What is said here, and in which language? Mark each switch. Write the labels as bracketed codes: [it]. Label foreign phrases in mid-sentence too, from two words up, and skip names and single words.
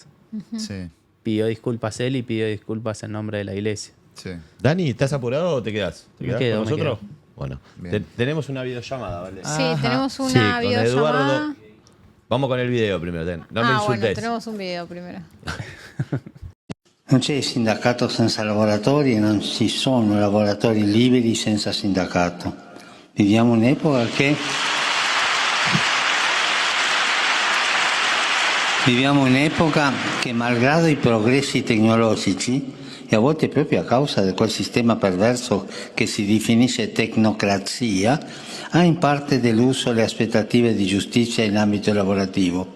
[es] Sí, Pidió disculpas él y pidió disculpas en nombre de la iglesia. sí. Dani, ¿estás apurado o te quedás? ¿Te Me quedás quedo, con me nosotros? quedo. Bueno, Bien. tenemos una videollamada, ¿vale? Sí, Ajá. tenemos Sí, una con videollamada. Eduardo. Vamos con el video primero. No me Bueno, insultes. tenemos un video primero. [it] Non c'è sindacato senza lavoratori e non ci sono lavoratori liberi senza sindacato. Viviamo un'epoca che malgrado i progressi tecnologici e a volte proprio a causa di quel sistema perverso che si definisce tecnocrazia, ha in parte deluso le aspettative di giustizia in ambito lavorativo.